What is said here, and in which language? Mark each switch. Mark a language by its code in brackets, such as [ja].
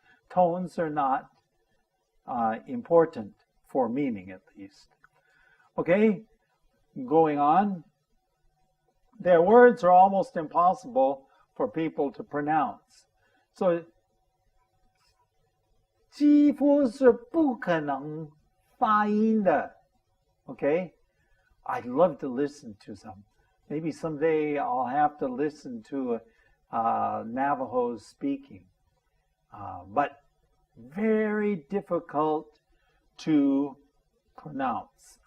[en] Tones are not important for meaning, at least. Okay, going on. Their words are almost impossible for people to pronounce. [zh] So, 几乎是不可能发音的. [en] Okay, I'd love to listen to some. Maybe someday I'll have to listen to Navajos speaking. But very difficult to pronounce.